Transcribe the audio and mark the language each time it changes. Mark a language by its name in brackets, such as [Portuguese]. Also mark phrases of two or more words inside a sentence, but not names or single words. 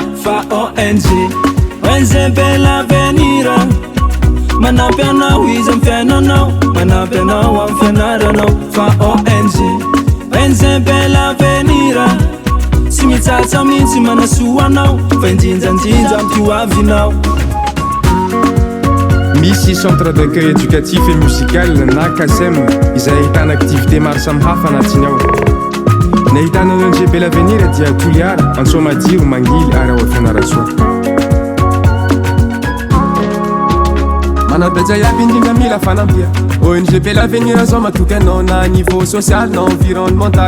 [Malagasy] Fa ONG bela venira, manampy anao izy am fiainanao, manampy anao am fianaranao. Fa ONG bela venira, tsy mitsatsa mihitsy manasoa anao, fa indrindrandrindra am tioavinao. Misy [French] centre d'accueil éducatif et musical [Malagasy] na CASEM izay ahitana activité maro samihafa anatiny ao. Ny ahitana ONG bela venira dia Toliara, Antsoamadiry, Mangily ary ao Fianarantsoa. Manampy aby indrindra mila fanampia. ONG bela venira zao matoky anao na [French] niveau social [Malagasy] na environnemental.